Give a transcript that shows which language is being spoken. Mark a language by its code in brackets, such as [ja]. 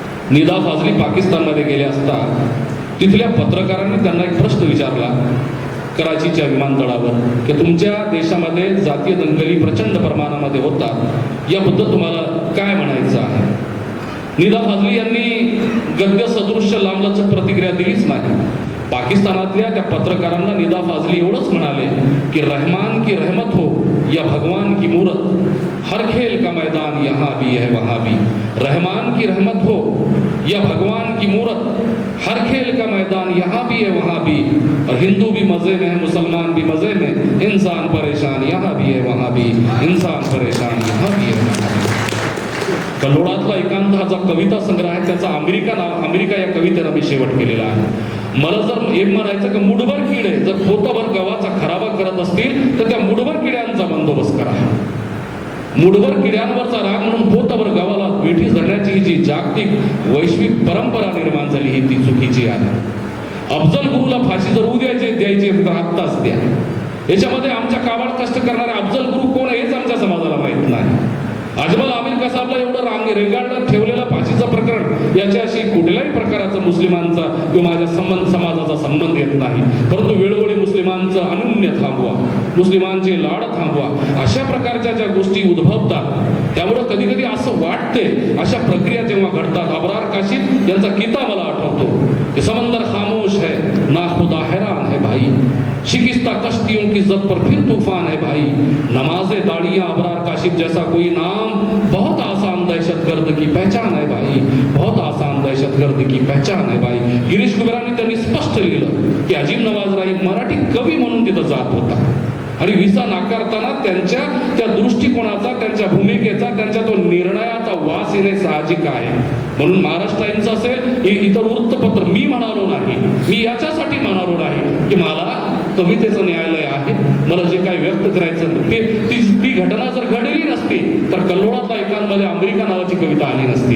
[mr] निदा फाजली पाकिस्तानमध्ये गेले असता तिथल्या पत्रकारांनी त्यांना एक प्रश्न विचारला कराचीच्या विमानतळावर की तुमच्या देशामध्ये जातीय दंगली प्रचंड प्रमाणामध्ये होतात, याबद्दल तुम्हाला काय म्हणायचं आहे? निदा फाजली यांनी गद्य सदृश्य लांबलचक प्रतिक्रिया दिलीच नाही. पाकिस्तानातल्या त्या पत्रकारांना निदा फाजली एवढंच म्हणाले की [hi] रहमान की रहमत हो या भगवान की मूरत, हर खेल का मैदान यहाँ भी है वहाँ भी. रहमान की रहमत हो या भगवान की मूरत, हर खेल का मैदान यहाँ भी है वहाँ भी. और हिंदू भी मजे में है, मुसलमान भी मजे में, इंसान परेशान यहाँ भी है वहाँ भी, इंसान परेशान यहाँ भी है वहाँ भी. [mr] कल्लोळातला एकांत हा जो कविता संग्रह आहे त्याचा अमेरिका या कवितेला मी शेवट केलेला आहे. मला जर एक म्हणायचं की मुठभर किडे जर पोतभर गव्हाचा खराबा करत असतील तर त्या मुठभर किड्यांचा बंदोबस्त करा. मुठभर किड्यांवरचा राग म्हणून पोतभर गव्हाला वेठी धरण्याची जी जागतिक वैश्विक परंपरा निर्माण झाली ही ती चुकीची आहे. अफजल गुरुला फाशी जर द्यायची तर आत्ताच द्या. याच्यामध्ये आमच्या काबाड कष्ट करणारे अफजल गुरु कोण हेच आमच्या समाजाला माहित नाही. अजमल आमिर कसाबला एवढं रेंगाळण्यात ठेवलेलं फाशीचं प्रकरण याच्याशी कुठल्याही प्रकारचा मुस्लिमांचा किंवा माझ्या समाजाचा संबंध येत नाही. परंतु वेळोवेळी मुस्लिमांचं अनुन्य थांबवा, मुस्लिमांचे लाड थांबवा, अशा प्रकारच्या ज्या गोष्टी उद्भवतात त्यामुळं कधी कधी असं वाटते अशा प्रक्रिया जेव्हा घडतात. अबरार काशिफ यांचा गीता मला आठवतो कि [hi] समंदर खामोश है ना खुदा हैरान है भाई, शिकिस्ता कश्तियों की जद पर फिर तूफान है भाई, नमाजे दाड़ियां अबरार काशिफ जैसा कोई नाम, बहुत आसान दहशतगर्द की पहचान है भाई, बहुत आसान दहशतगर्द की पहचान है भाई. [mr] गिरीश कुबेरांनी त्यांनी स्पष्ट लिहिलं की अजीब नवाज राही मराठी कवी म्हणून तिथं जात होता आणि व्हिसा नाकारताना त्यांच्या त्या दृष्टिकोनाचा, त्यांच्या भूमिकेचा, त्यांच्या तो निर्णयाचा वास येणे साहजिक आहे. म्हणून महाराष्ट्र टाइम्स असेल, इतर वृत्तपत्र मी म्हणालो नाही, मी याच्यासाठी म्हणालो नाही की मला कवितेचं न्यायालय आहे, मला जे काही व्यक्त करायचं ती घटना जर घडली नसती तर कल्लोळातल्या एकांमध्ये अमेरिका नावाची कविता आली नसती.